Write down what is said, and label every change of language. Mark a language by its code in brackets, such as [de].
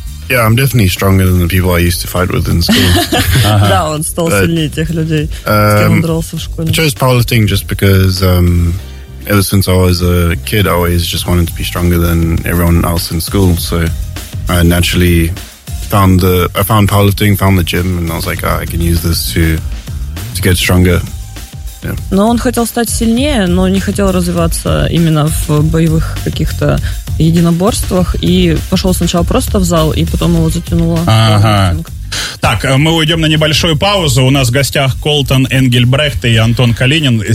[en] Yeah, I'm definitely stronger than the people I used to fight with in school. [ru] Да, он стал сильнее тех людей, с кем он дрался в школе. [en] I chose powerlifting just because ever since I was a kid, I always just wanted to be stronger than everyone else in school. So I naturally found powerlifting, found the gym, and I was like, I can use this to get stronger. Yeah. [ru] Но он хотел стать сильнее, но не хотел развиваться именно в боевых каких-то единоборствах. И пошел сначала просто в зал, и потом его затянуло. Ага. Так, мы уйдем на небольшую паузу. У нас в гостях Колтон Энгельбрехт и Антон Калинин.